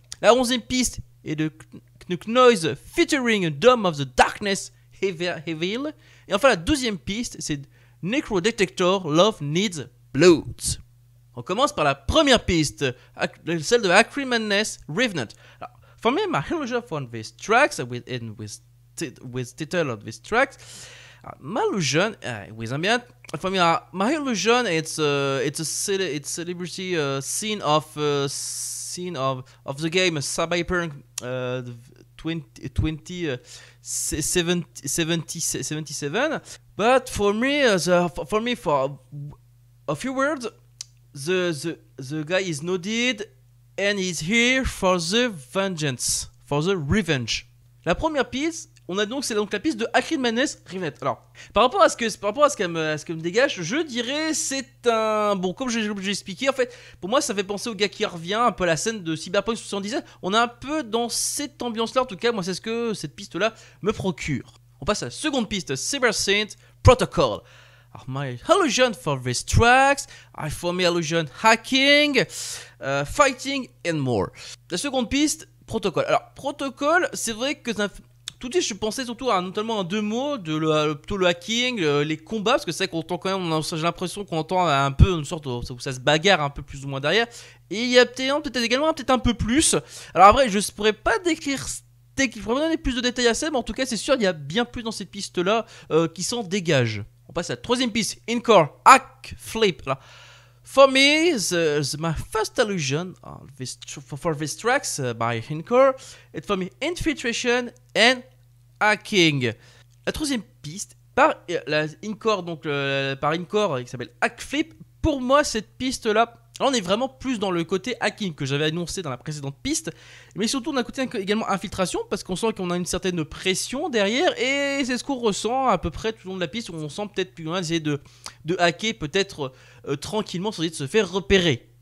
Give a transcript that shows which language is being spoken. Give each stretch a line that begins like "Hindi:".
French: La onzième piste est de Noise featuring Dome of the Darkness Evil. Et enfin la douzième piste c'est Necro Detector Love Needs Blood. On commence par la première piste, celle de Acrid Madness Revenant.
English: Alors, for me, my illusion for these tracks with title of these tracks, my illusion with ambient. For me, my illusion it's celebrity scene of the game Cyberpunk 2077. But for me, for a few words. The guy is nodded and he's here for the vengeance, for the revenge.
French: La première piste, c'est donc la piste de Acrid Madness Revenant. Alors, par rapport à ce qu'elle me dégage, je dirais c'est un comme j'ai expliqué, en fait, pour moi ça fait penser au gars qui revient un peu à la scène de Cyberpunk 77. On est un peu dans cette ambiance-là, en tout cas, moi c'est ce que cette piste-là me procure. On passe à la seconde piste, Cyber Synth Protocol.
English: My illusion for these tracks, for me illusion hacking, fighting and more.
French: La seconde piste, Protocol. Alors, Protocol, c'est vrai que tout de suite je pensais surtout notamment à deux mots, plutôt le hacking, les combats, parce que c'est vrai qu'on entend quand même, j'ai l'impression qu'on entend un peu une sorte où ça se bagarre un peu plus ou moins derrière. Et il y a peut-être également un peu plus. Alors après, je ne pourrais pas décrire. Il faudrait donner plus de détails à ça, mais en tout cas, c'est sûr, il y a bien plus dans cette piste-là qui s'en dégage. On passe à la troisième piste, Hindcore Hack Flip.
English: Alors, for me, my first illusion for these tracks by Hindcore, it's for me infiltration and hacking.
French: La troisième piste, par Hindcore, par Hindcore, qui s'appelle Hack Flip. Pour moi, cette piste-là, là, on est vraiment plus dans le côté hacking que j'avais annoncé dans la précédente piste, mais surtout on a un côté également infiltration parce qu'on sent qu'on a une certaine pression derrière et c'est ce qu'on ressent à peu près tout le long de la piste où on sent peut-être plus loin essayer de hacker peut-être tranquillement sans essayer de se faire repérer.